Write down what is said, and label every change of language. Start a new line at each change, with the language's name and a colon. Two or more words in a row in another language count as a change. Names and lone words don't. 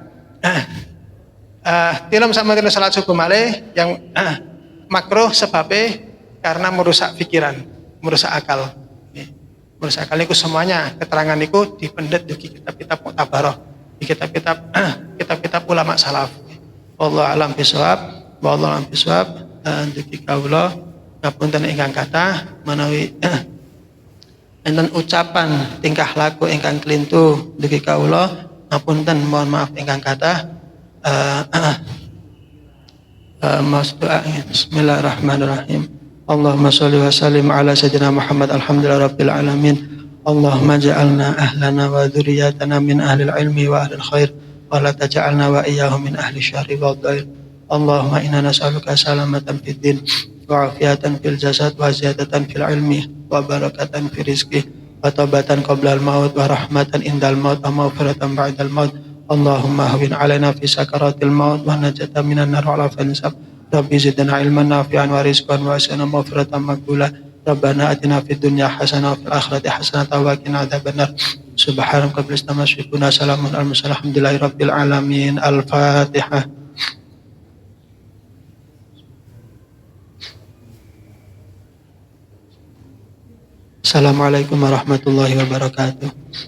Indonesian: Tilem sama dengan salat subuh malih yang makruh sebabnya karena merusak pikiran, merusak akal. Merusak akal niku semuanya keterangan niku dipendet di kitab-kitab Mu'tabarah, di kitab-kitab ulama salaf.
Arabic: والله أعلم بالصواب، والله أعلم بالصواب.
Javanese: Dugi kawula ngapunten ingkang kathah menawi enten ucapan tingkah laku ingkang kelintu dugi kawula ngapunten,
Indonesian: mohon maaf
Javanese: ingkang kathah. Mas doa.
Arabic: بسم الله الرحمن الرحيم. اللهم صل وسلم على سيدنا محمد الحمد لله رب العالمين. اللهم اجعلنا أهلنا وذرياتنا من أهل العلم وأهل الخير ولا تجعلنا وإياهم من أهل الشر والضير. اللهم إنا نسألك سلامة في الدين وعافية في الجسد وزيادة في العلم وبركة في الرزق وتوبة قبل الموت ورحمة عند الموت ومغفرة بعد الموت. اللهم هون علينا في سكرات الموت ونجاة من النار وعفوا حساب. رب زدنا علما نافعا ورزقا وأسنى مغفرة مقبولة. ربنا آتنا في الدنيا حسنة وفي الآخرة حسنة وقنا عذاب النار. سبحانك رب العزة عما يصفون، سلام على المرسلين، الحمد لله رب العالمين. الفاتحة. السلام عليكم ورحمة الله وبركاته.